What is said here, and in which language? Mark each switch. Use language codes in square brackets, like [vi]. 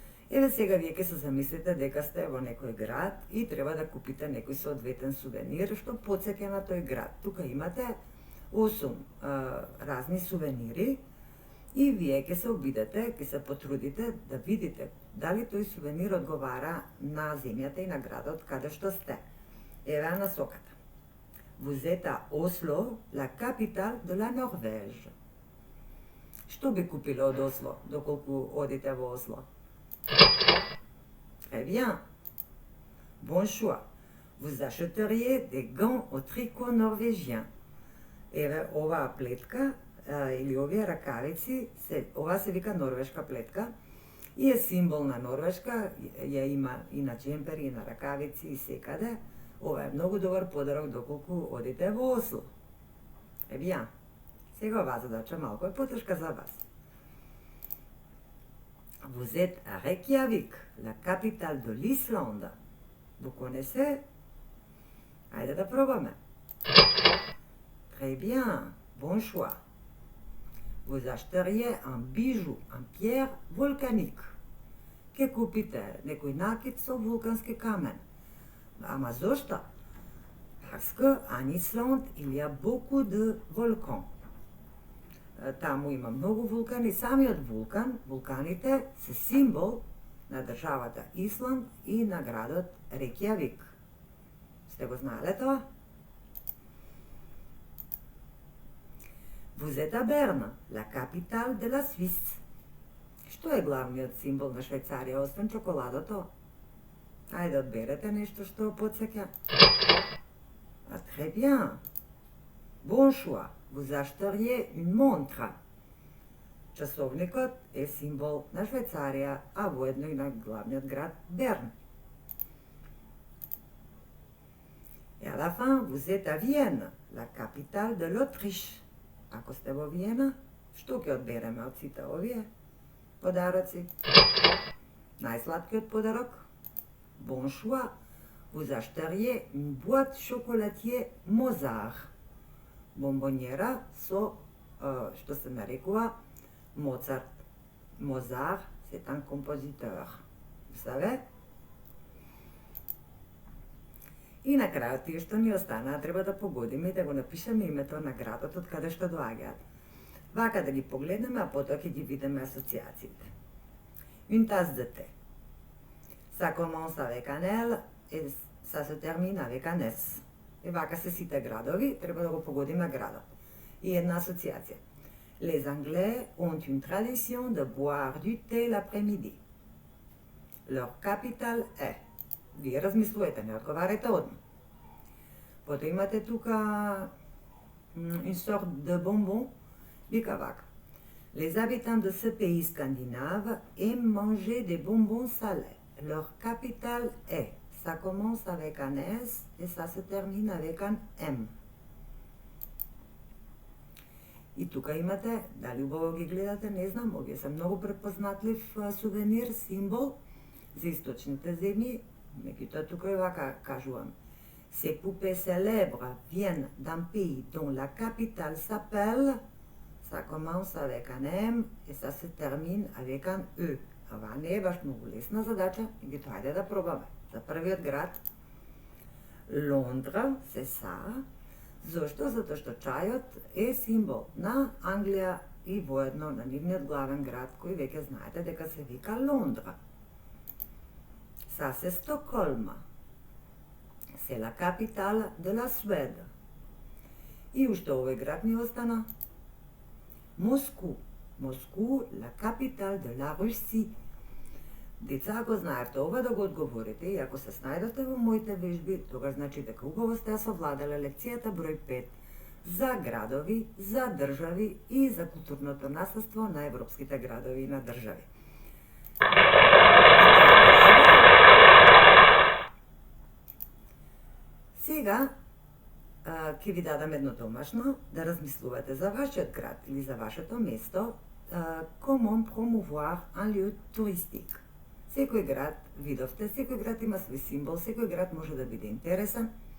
[mk] Еве сега вие ќе се замислите дека сте во некој град и треба да купите некој соодветен сувенир што потсеќа на тој град. Тука имате 8 разни сувенири и вие ќе се обидете, ќе се потрудите да видите дали тој сувенир одговара на земјата и на градот каде што сте. Еве насоката. [fr] Vous êtes à Oslo, la capitale de la Norvège. [mk] Што би купиле од Осло, доколку одите во Осло? [fr] Très bien. Bon choix. Vous achèteriez des gants au tricot norvégien. [mk] Еве оваа плетка или овие ракавици, ова се вика норвешка плетка и е символ на Норвешка, ја има и на джемпери, и на ракавици и секаде. Ова е многу добар подарок доколку одите во Осло. [fr] Bien. [mk] Сега оваа задача малку е потешка за вас. [fr] Vous êtes à Reykjavik, la capitale de l'Islande. Vous connaissez? [mk] Ајде да пробаме. [fr] Très bien, bon choix. Vous achèteriez un bijou en pierre volcanique. [mk] Ке купите некој накит со вулкански камен. Ама зошто? [fr] Parce qu'en Islande, il y a beaucoup de volcans. [mk] Таму има многу вулкани. Самиот вулкан, вулканите се символ на државата Исланд и на градот Рекјавик. Сте го знаеле тоа? [fr] Vous êtes à Berne, la capitale de la Suisse. [mk] Што е главниот символ на Швајцарија, освен чоколадото? Ајде одберете нешто што потсеќа. [fr] Très bien. Bon choix. Vous achèteriez une montre. [mk] Часовникот е символ на Швајцарија, а воедно и на главниот град Берн. [fr] Et à la fin, vous êtes à Vienne, la capitale de l'Autriche. [mk] Ако сте во Виена, што ќе одбереме од сите овие подароци? Најсладкиот подарок? [fr] Bon choix. Vous achèteriez une boîte chocolatier Mozart. [mk] Бомбонjera со што се нарекува Моцарт. [fr] Mozart, c'est un compositeur. Vous savez? [mk] И на крајот тие што ни останаа треба да погодиме и да го напишеме името на градот од каде што доаѓаат. Вака да ги погледнеме, а потоа ќе ги видиме асоциациите. [fr] Une tasse de thé. Ça commence avec un L et ça se termine avec un S. [mk] И вака се сите градови, треба да го погодиме градот. И една асоциација. [fr] Les Anglais ont une tradition de boire du thé l'après-midi. Leur capitale est. [mk] Вие размислувате, не одговарате одма. Потоа имате тука [fr] une sorte de bonbon, [mk] вика вака. [fr] Les habitants de ce pays scandinave aiment manger des bonbons salés. Leur capitale est. Ça commence avec un S et ça se termine avec un M. [mk] И тука имате, дали убаво ги гледате, не знам, овие се многу препознатлив сувенир, символ за источните земји. Меѓутоа тука е вака кажувам. [fr] Ces poupées célèbres viennent d'un pays dont la capitale s'appelle, ça commence avec un M et ça se termine avec un E. [mk] Ова не е баш многу лесна задача, меѓутоа ајде да пробаме. За првиот град, Лондра, се са. Зошто? Затоа што чајот е символ на Англија и воедно на нивниот главен град, кој веќе знаете дека се вика Лондра. [fr] Ça, c'est Stockholm. C'est la capitale de la Suède. [mk] И уште овој град ни остана. [fr] Moscou. Moscou, la capitale de la Russie. [mk] Деца, ако знаете ова да го одговорите и ако се снајдете во моите вежби, тогаш значи дека убаво сте ја совладале лекцијата број 5 за градови, за држави и за културното наследство на европските градови и на држави. Сега ќе ви дадам едно домашно да размислувате за вашиот град или за вашето место. [fr] Comment promouvoir un lieu touristique. [mk] Секој град, видовте, секој град има свој символ, секој град може да биде интересен.